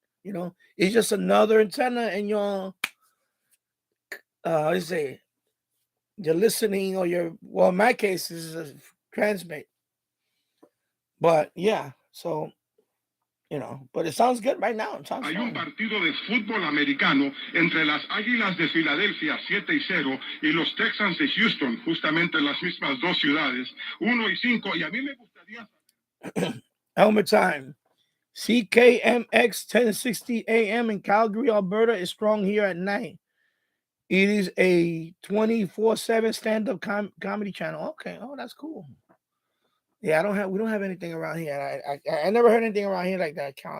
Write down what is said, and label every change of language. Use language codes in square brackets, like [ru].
[en] It's just another antenna in your, your listening or in my case, this is a transmit. But yeah, so, but it sounds good right now. [es] Hay un partido de fútbol americano entre las Águilas de Filadelfia 7-0 y los Texans de Houston, justamente en las mismas dos ciudades, 1-5. Y a mí me gustaría saber. [en] Helmet time. CKMX 1060 AM in Calgary, Alberta is strong here at night. It is a 24/7 stand-up comedy channel. Okay, oh, that's cool. Yeah, we don't have anything around here. I never heard anything around here like that.